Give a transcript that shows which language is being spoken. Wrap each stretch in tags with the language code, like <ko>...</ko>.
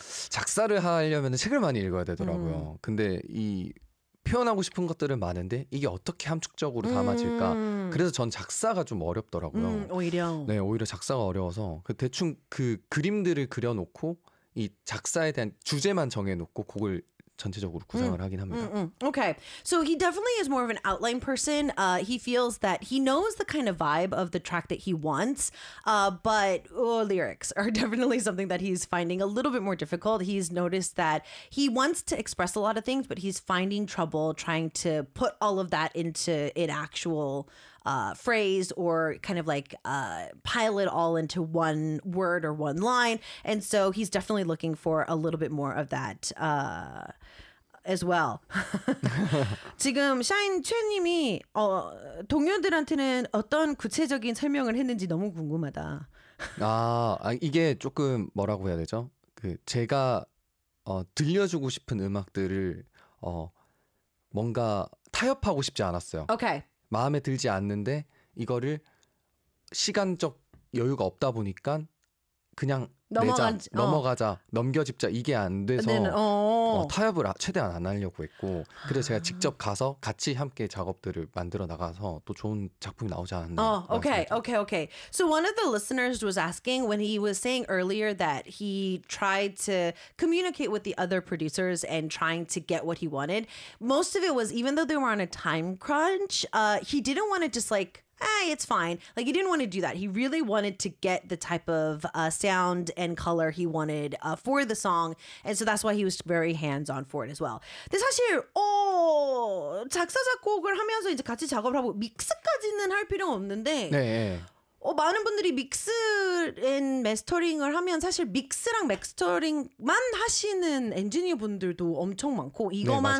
<ko>작사를 하려면 책을 많이 읽어야 되더라고요. 근데 이 표현하고 싶은 것들은 많은데 이게 어떻게 함축적으로 담아질까? 그래서 전 작사가 좀 어렵더라고요. 오히려 네, 오히려 작사가 어려워서 대충 그 그림들을 그려놓고 이 작사에 대한 주제만 정해놓고 곡을 전체적으로 구상을 하긴 합니다.</ko> <en>Okay, so he definitely is more of an outline person. He feels that he knows the kind of vibe of the track that he wants, but lyrics are definitely something that he's finding a little bit more difficult. He's noticed that he wants to express a lot of things, but he's finding trouble trying to put all of that into an actual phrase or kind of like pile it all into one word or one line. And so he's definitely looking for a little bit more of that as well.</en> <ko>지금 샤인 최님이 동료들한테는 어떤 구체적인 설명을 했는지 너무 궁금하다. 아, 이게 조금 뭐라고 해야 되죠? 그 제가 들려주고 싶은 음악들을 뭔가 타협하고 싶지 않았어요.</ko> <en>오케이. Okay.</en> <ko>마음에 들지 않는데 이거를 시간적 여유가 없다 보니까 그냥 내자, 넘어가자, 넘겨짚자 이게 안 돼서 타협을 최대한 안 하려고 했고 그래서 제가 직접 가서 같이 함께 작업들을 만들어 나가서 또 좋은 작품이 나오지 않았나.</ko> <en>Okay. So one of the listeners was asking when he was saying earlier that he tried to communicate with the other producers and trying to get what he wanted. Most of it was even though they were on a time crunch, he didn't want to just like hey, it's fine. Like, he didn't want to do that. He really wanted to get the type of sound and color he wanted for the song. And so that's why he was very hands-on for it as well.</en> <ko>근데 사실, 작사, 작곡을 하면서 이제 같이 작업을 하고 믹스까지는 할 필요 없는데 네. 많은 분들이 믹스 앤 마스터링을 하면 사실 믹스랑 마스터링만 하시는 엔지니어 분들도 엄청 많고 이거만</ko>